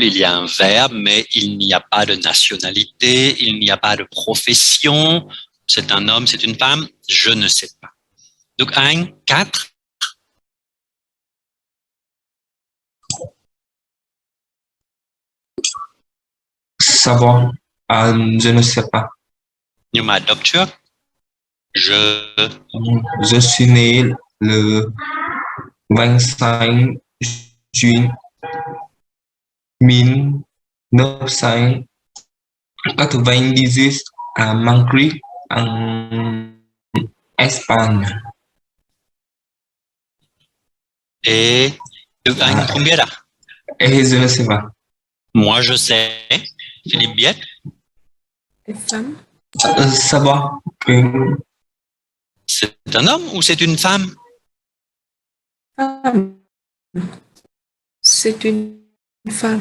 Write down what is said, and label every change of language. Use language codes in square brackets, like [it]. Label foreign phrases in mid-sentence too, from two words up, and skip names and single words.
[fr] Il y a un verbe, mais il n'y a pas de nationalité, il n'y a pas de profession. C'est un homme, c'est une femme. Je ne sais pas. Donc, 1, 4. Savoir. Je ne sais pas. [vi] Nhưng mà đọc trước. [fr] Je suis né le 25 juin 1998 à Madrid, en Espagne. Et donc, [vi] anh không biết à? [fr] Et je ne sais pas. Moi, je sais. Philippe biết. Les femmes. Savoir. C'est un homme ou c'est une femme? Femme. C'est une femme.